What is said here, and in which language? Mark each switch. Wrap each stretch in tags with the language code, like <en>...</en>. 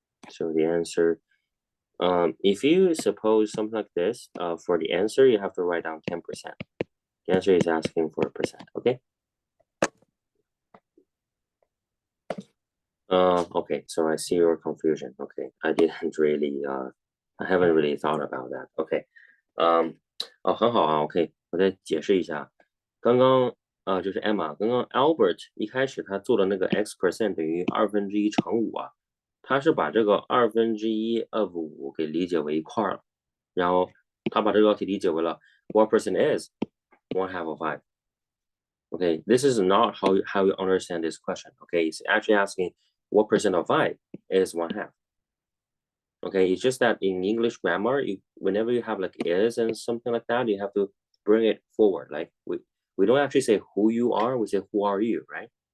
<en>So the answer, if you suppose something like this, for the answer, you have to write down 10%. The answer is asking for a percent, okay? Okay, so I see your confusion. Okay, I didn't really, I haven't really thought about that.</en> <zh>Okay, 很好啊。 OK，我再解释一下，刚刚就是 Emma，刚刚 Albert 一开始他做的那个 x% 等于1/2乘5啊，他是把这个1/2 of 5给理解为一块了，然后他把这个道题理解为了</zh> <en>what percent is 1/2 of 5。 Okay, this is not how you understand this question. Okay, it's actually asking what percent of 5 is 1/2. Okay, it's just that in English grammar, whenever you have like is and something like that, you have to bring it forward. Like we don't actually say who you are, we say who are you, right?</en>